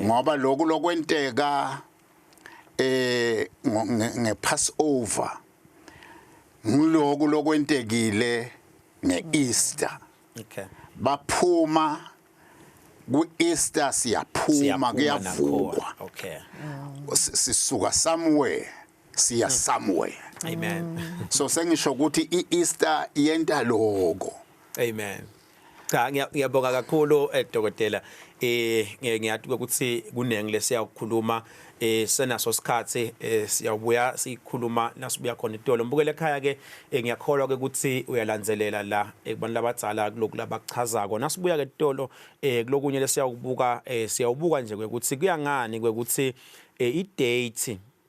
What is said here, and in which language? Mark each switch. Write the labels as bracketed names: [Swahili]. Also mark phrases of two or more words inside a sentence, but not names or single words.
[Swati] Ngoba lokwenteka ngePassover lokwentekile ngeEaster. Okay. Baphuma kuEaster siyaphuma kuyavukwa. Okay. Sisuka somewhere siya somewhere. Amen. So sengisho ukuthi iEaster yenta lokho. Amen. Cha ngiyabonga kakhulu dokotela ngiyathi ukuthi kunenge lesiyakhuluma senaso sikhathi siyabuya sikhuluma nasibuya khona itolo mbukele ekhaya ke ngiyakholwa ukuthi uyalandzelela la kubantu labadzala kuloko labakuchazako nasibuya ke itolo kulokunye lesiyawubuka siyawubuka nje ukuthi kuyangani kwekuthi idate